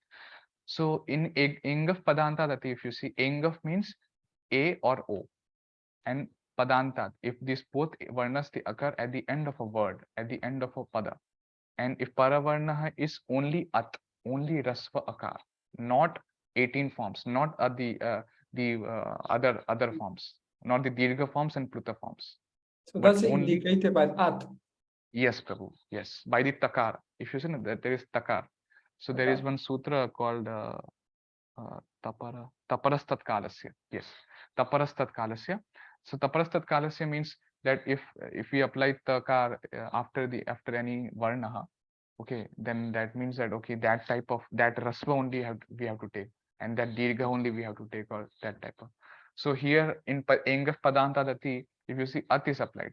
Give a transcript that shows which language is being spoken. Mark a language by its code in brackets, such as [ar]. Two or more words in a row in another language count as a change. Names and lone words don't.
[en] So in [sa] Engaf Padanta Dati, [en] if you see, Engaf means A or O, and Padanta, if these both varnas they occur at the end of a word, at the end of a pada, and if Paravarna is only at, only [sa] Rasva akar, [en] not 18 forms, not the other forms, not the dirgha forms and pluta forms. So that's indicated by at. Yes, Prabhu. Yes, by the takar. If you see that there is takar, so there is one sutra called [sa] taparastat kalasya. Yes, taparastat kalasya. [en] So [sa] taparastat kalasya [en] means that if we apply takar after any varnaha, okay, then that means that okay, that type of that rasva only we have to take, and that dirgha only we have to take, or that type of. So here in [sa] Engaf Padanta Dati, [en] if you see at is applied.